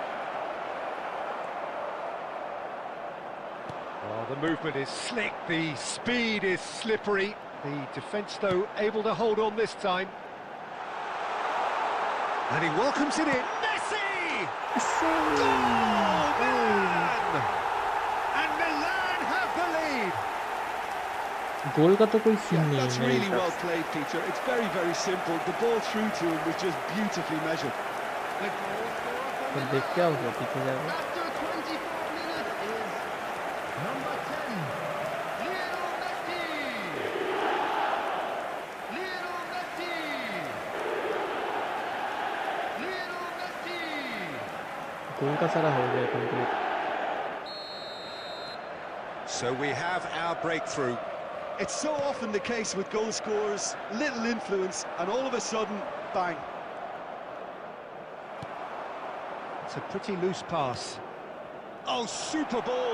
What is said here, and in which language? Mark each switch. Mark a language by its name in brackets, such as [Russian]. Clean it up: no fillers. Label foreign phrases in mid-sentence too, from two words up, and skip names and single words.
[English] Oh, the movement is slick, the speed is slippery. The defence, though, able to hold on this time. And he welcomes it in. Messi! Goal, Milan! [Hindi] गोल का तो कोई सीन [English] Yeah, [Hindi] नहीं है [English] that's [Hindi] मेरे [English] really [Hindi] हिसाब [English] well [Hindi] से। [English] played, Peter. It's very, very simple. The ball through to him was just beautifully measured. [Hindi] तो देख क्या हो गया पीछे जाके? [English] After 24 minutes is number 10, Lionel Messi. Lionel Messi. Lionel Messi. [Hindi] गोल का सारा हो गया कंप्लीट। [English] So we have our breakthrough. It's so often the case with goal scorers, little influence, and all of a sudden, bang. It's a pretty loose pass. Oh, super ball!